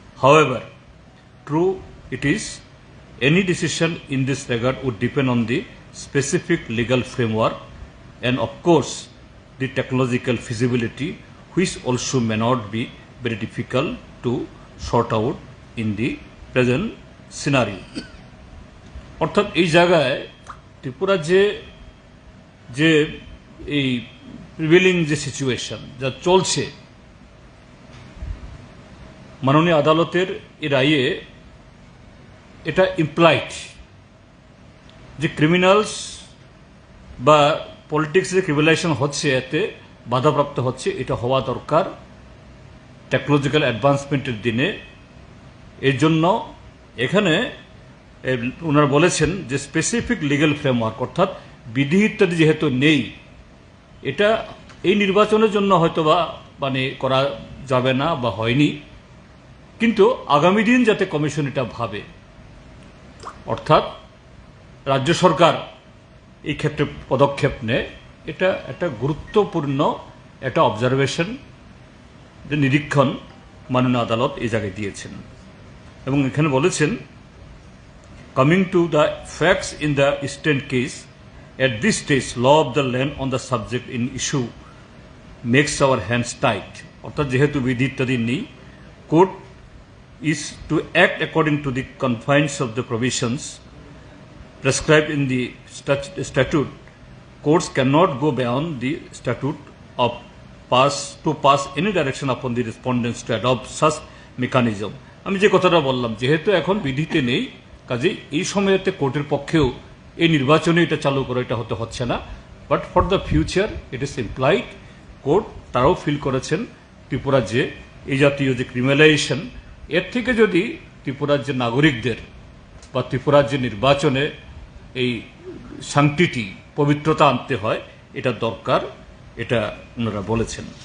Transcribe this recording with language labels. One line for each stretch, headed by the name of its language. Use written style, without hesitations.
English: However, true it is, any decision in this regard would depend on the specific legal framework and, of course, the technological feasibility, which also may not be very difficult to sort out in the present scenario.
Bangla: অর্থাৎ এই জায়গায় ত্রিপুরা যে এই prevailing যে situation যা চলছে, মাননীয় আদালতের এই রায়ে এটা ইমপ্লাইড যে ক্রিমিনালস বা পলিটিক্স যে ক্রিমিনালাইজেশন হচ্ছে, এতে বাধাপ্রাপ্ত হচ্ছে, এটা হওয়া দরকার টেকনোলজিক্যাল অ্যাডভান্সমেন্টের দিনে। এর জন্য এখানে ওনারা বলেছেন যে স্পেসিফিক লিগ্যাল ফ্রেমওয়ার্ক, অর্থাৎ বিধি ইত্যাদি যেহেতু নেই, এটা এই নির্বাচনের জন্য হয়তোবা করা যাবে না বা হয়নি, কিন্তু আগামী দিন যাতে কমিশন এটা ভাবে, অর্থাৎ রাজ্য সরকার এই ক্ষেত্রে পদক্ষেপ নেয়, এটা একটা গুরুত্বপূর্ণ একটা অবজারভেশন, যে নিরীক্ষণ মাননীয় আদালত এই জায়গায় দিয়েছেন। এবং এখানে বলেছেন,
English: Coming to the facts in the eastern case, at this stage law of the land on the subject in issue makes our hands tight.
Bangla: অর্থাৎ যেহেতু বিধি ইত্যাদি নেই,
English: Court is to act according to the confines of the provisions prescribed in the statute. Courts cannot go beyond the statute of pass any direction upon the respondents to adopt such mechanism.
Bangla: আমি যে কথাটা বললাম, যেহেতু এখন বিধিতে নেই, কাজে এই সময়তে কোর্টের পক্ষেও এই নির্বাচনে এটা চালু করা এটা হচ্ছে না।
English: but for the future it is implied,
Bangla: court তারাও ফিল করেছেন ত্রিপুরার যে এই জাতীয় যে ক্রিমিনালাইজেশন, এর থেকে যদি ত্রিপুরার যে নাগরিকদের বা ত্রিপুরার যে নির্বাচনে এই শান্তিটি পবিত্রতা আনতে হয়, এটা দরকার, এটা ওনারা বলেছেন।